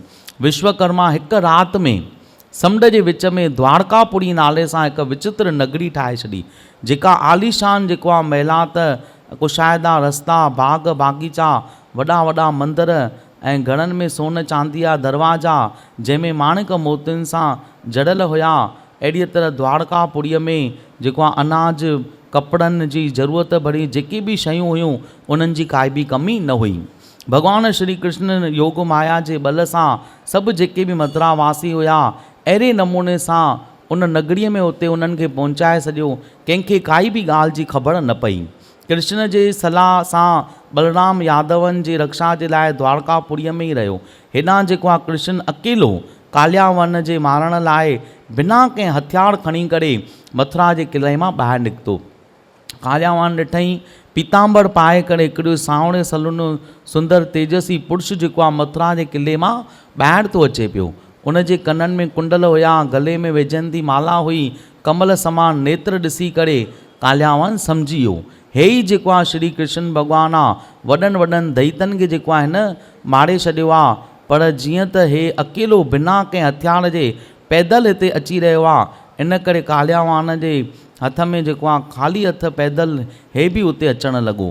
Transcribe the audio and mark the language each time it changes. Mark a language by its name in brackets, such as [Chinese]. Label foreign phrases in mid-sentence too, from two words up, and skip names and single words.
[Sindhi] विश्वकर्मा हिकु राति में समुंड जे विच में द्वारकापुरी नाले सां हिकु विचित्र नगरी ठाहे छॾी, जेका आलीशान जेको आहे महिलात कुशाइदा रस्ता बाग़ बाग़ीचा वॾा वॾा मंदर ऐं घरनि में सोन चांदी जा दरवाजा जंहिंमें माणिक मोतियुनि सां जड़ियल हुया। अहिड़ीअ तरह द्वारकापुरीअ में जेको आहे अनाज कपिड़नि जी ज़रूरत भरी जेकी बि शयूं हुयूं उन्हनि जी काई बि कमी न हुई। भॻवानु श्री कृष्ण योग माया जे बल सां सभु जेके बि मथुरा वासी हुया अहिड़े नमूने सां उन नगरीअ में उते उन्हनि खे पहुचाए छॾियो, कंहिंखे काई बि ॻाल्हि जी ख़बर न पई। कृष्ण जे सलाह सां बलराम यादवनि जी रक्षा जे लाइ द्वारकापुरीअ में ई रहियो। हेॾां जेको आहे कृष्ण अकेलो कालियावन जे मारण लाइ बिना कंहिं हथियार खणी करे मथुरा जे किले मां ॿाहिरि निकितो। कालियावन ॾिठईं पीतांबर पाए करे हिकिड़ो सांवणे सलूनो सुंदर तेजस्वी पुरुष जेको आहे मथुरा जे किले मां ॿाहिरि थो अचे पियो। उन जे कननि में कुंडल हुया, गले में वेझंती माला हुई, कमल समान नेत्र ॾिसी करे कालियावन सम्झी वियो हे ई जेको आहे श्री कृष्ण भॻवानु आहे। वॾनि वॾनि दैतनि खे जेको आहे न मारे छॾियो आहे, पर जीअं त हे अकेलो बिना कंहिं हथियार जे पैदल हिते अची रहियो आहे, इन करे कालियावान जे हथ में जेको आहे ख़ाली हथ पैदल हे बि उते अचणु लॻो।